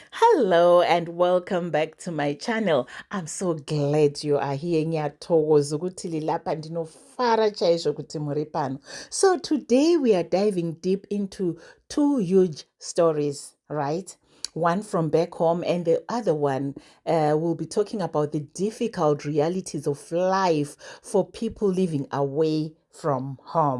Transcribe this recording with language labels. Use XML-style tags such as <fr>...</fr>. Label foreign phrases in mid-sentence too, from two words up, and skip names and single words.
<en>Hello and welcome back to my channel. I'm so glad you are here.</en> <nd>Ngiyathokoza ukuthi lilapha</nd> <sn>ndinofara chaizvo kuti muri pano.</sn> <en>So today we are diving deep into two huge stories, right? One from back home and the other one will be talking about the difficult realities of life for people living away from home.</en>